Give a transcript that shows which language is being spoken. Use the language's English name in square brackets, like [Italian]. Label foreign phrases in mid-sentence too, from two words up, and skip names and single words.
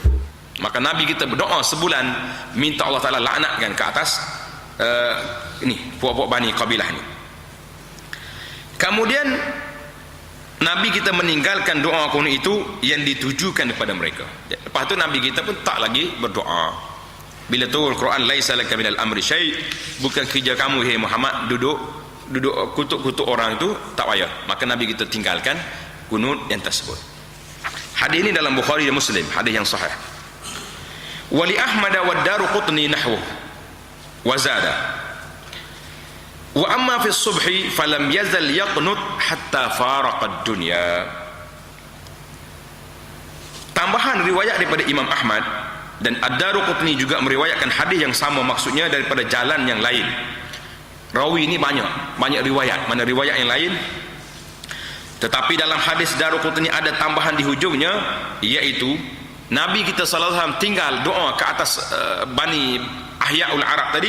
[Malay] Maka Nabi kita berdoa sebulan minta Allah Ta'ala laknatkan ke atas ini puak-puak Bani kabilah ini. Kemudian Nabi kita meninggalkan doa kunut itu yang ditujukan kepada mereka. Lepas tu Nabi kita pun tak lagi berdoa. Bila turun Quran, [Arabic] ليس لك من الأمر شيء', [Malay] bukan kerja kamu hai Muhammad duduk kutuk-kutuk orang itu, tak payah. Maka Nabi kita tinggalkan kunut yang tersebut. Hadis ini dalam Bukhari dan Muslim, hadis yang sahih. [Arabic] ولأحمد والدارقطني نحوه وزاد. وأما في الصبح فلم يزل يقنت حتى فارق الدنيا. [Malay] Tambahan riwayat daripada Imam Ahmad dan Ad-Daruqutni juga meriwayatkan hadis yang sama, maksudnya daripada jalan yang lain. Rawi ini banyak riwayat, mana riwayat yang lain. Tetapi dalam hadis Daruqutni ada tambahan di hujungnya, iaitu Nabi kita [Arabic] صلى الله عليه وسلم [Malay] tinggal doa ke atas Bani Ahya'ul Arab tadi.